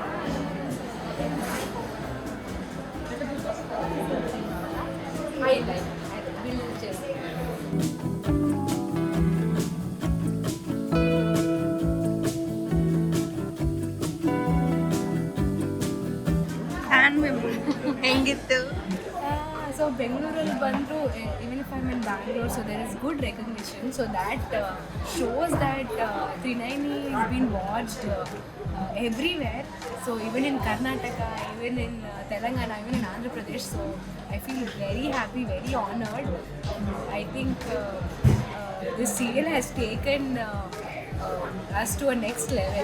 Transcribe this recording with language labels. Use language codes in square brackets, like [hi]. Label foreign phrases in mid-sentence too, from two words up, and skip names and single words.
[te] బిల్ చేసి [kn] ಹೆಂಗಿತ್ತು? [en] So Bengaluru ಬಂದು even if I'm in Bangalore, so there is good recognition. So that shows that Trinayani is being watched everywhere. So even in Karnataka, even in Telangana, even in Andhra Pradesh. So I feel very happy, very honored. I think this serial has taken us to a next level.